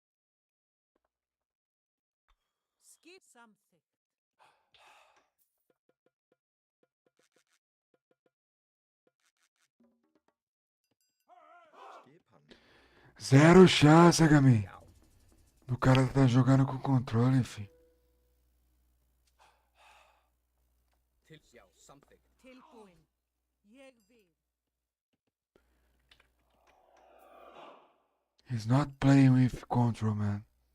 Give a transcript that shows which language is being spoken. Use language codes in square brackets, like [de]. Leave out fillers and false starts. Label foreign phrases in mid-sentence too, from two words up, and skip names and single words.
[is] Samþykkt. Skipan. [en] zero chance, Gamin. [pt] O cara tá jogando com controle, fi. [is] Til já. Samþykkt. Tilbúin. Ég vil. [en] He's not playing with control, man.